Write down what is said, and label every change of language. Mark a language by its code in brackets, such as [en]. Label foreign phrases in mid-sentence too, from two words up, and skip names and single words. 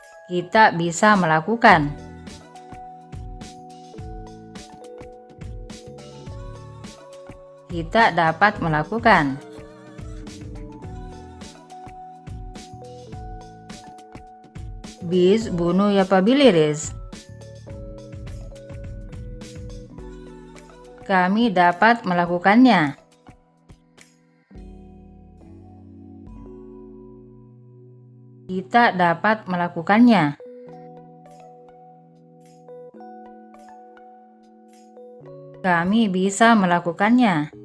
[id] Kita bisa melakukan. Kita dapat melakukan. [tr] Biz bunu yapabiliriz. [id] Kami dapat melakukannya. Kita dapat melakukannya. Kami bisa melakukannya.